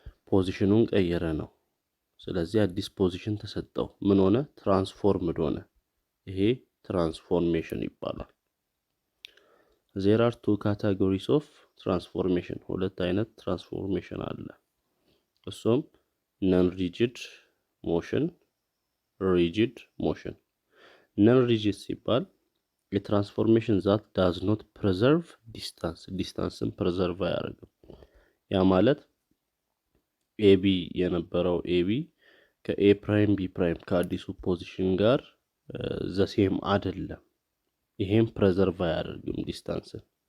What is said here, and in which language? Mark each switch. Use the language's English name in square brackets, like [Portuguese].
[Amharic] ፖዚሽኑን ቀየረ ነው። ስለዚህ አዲስ ፖዚሽን ተሰጠው። ምን ሆነ? ትራንስፎርምድ ሆነ። ይሄ ትራንስፎርሜሽን ይባላል። [English] There are two categories of transformation. [Amharic] ሁለት አይነት ትራንስፎርሜሽን አለ። እሱም [English] non-rigid motion, rigid motion. [Amharic] Non-rigid ሲባል [English] a transformation that does not preserve distance [Amharic] ን preserve አያደርግም። ያ ማለት AB የነበረው AB ከA prime B prime ከአዲሱ ፖዚሽን ጋር ዘሴም አይደለም። ይሄም preserve አያደርግም ዲስታንስን።